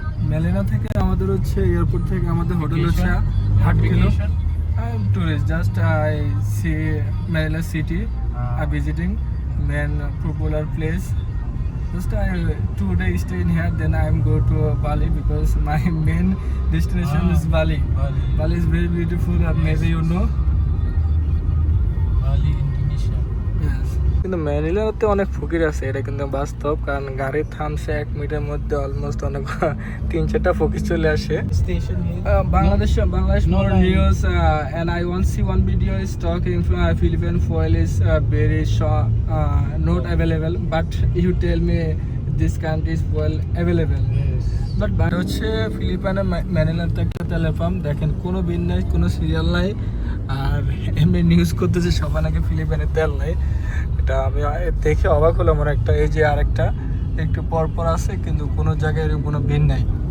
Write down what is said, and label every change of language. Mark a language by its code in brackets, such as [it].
[bn] Melina থেকে আমাদের হচ্ছে এয়ারপোর্ট থেকে আমাদের হোটেল হচ্ছে 8 kilo. [en] I am tourist, just I see Manila city, I visiting main popular place. Just I 2 days stay in here, then I am go to Bali because my main destination is Bali. Bali is very beautiful, maybe you know. Bali, Indonesia. Yes. [bn] কিন্তু ম্যানিলাতে অনেক ফকির আছে, এটা কিন্তু বাস্তব, কারণ গাড়ি থামছে 1 মিনিটের মধ্যে অলমোস্ট অনেক 3-4টা ফকির চলে আসে। [en] Station here. Bangladesh more news, and I want see one video is talking Philippine fuel is very not available, but you tell me this country's fuel available. Yes. [bn] But হচ্ছে ফিলিপাইনের ম্যানিলাতে একটা তেলের পাম্প, দেখেন কোনো বিল নাই, কোনো সিরিয়াল নাই, আর এমনি নিউজ করতেছে সবাই নাকি ফিলিপাইনের তেল নাই। এটা আমি দেখে অবাক হলাম। আমার একটা এই যে আরেকটা একটু পরপর আছে, কিন্তু কোনো জায়গায় এরকম কোনো বিল নাই।